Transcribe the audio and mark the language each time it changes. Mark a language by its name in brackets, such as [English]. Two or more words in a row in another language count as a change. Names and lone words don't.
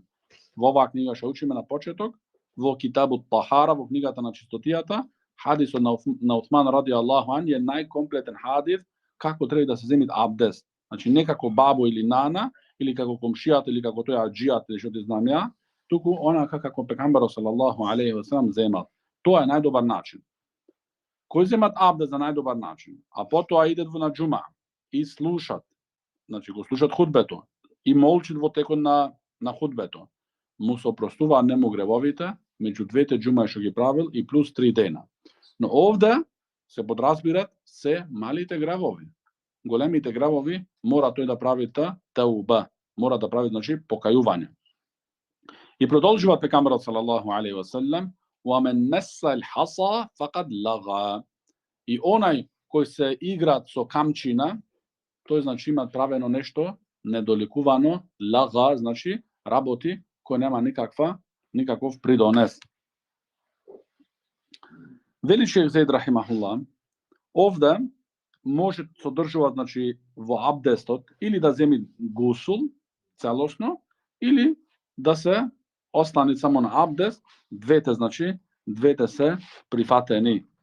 [Macedonian] Во оваа книга што учиме на почеток, во Китабут Тахара, во книгата на чистотијата, хадисот на Усман [Arabic] رضي الله عن [Macedonian] е најкомплетен хадис како треба да се земит абдест. Значи, не како бабо или нана, или како комшијата, или како тој аџијат, или што ти знам ја, туку онака како пегамберот [Arabic] صلى الله عليه وسلم [Macedonian] земал. Тоа е најдобар начин. Кој земат абдест на најдобар начин, а потоа идат во на џума и слушат, значи го слушат худбето и молчат во текот на худбето, му се опростуваат нему гревовите меѓу двете џумаи што ги правил и плюс 3 дена. Но овде се подразбират се малите гревови. Големите гревови мора тој да прави тауба, мора да прави, значи, покајување. И продолжува пегамберот [Arabic] صلى الله عليه وسلم ومن مس الحصى فقد لغا." [Macedonian] И онај кој се играат со камчина, тој значи има правено нешто недоликувано, лага, значи работи кој нема никаков придонес. Вели шејх Зейд рахимахулла, овде може содржува, значи, во абдестот или да земи гусул целосно, или да се остани само на абдест, двете се прифатени.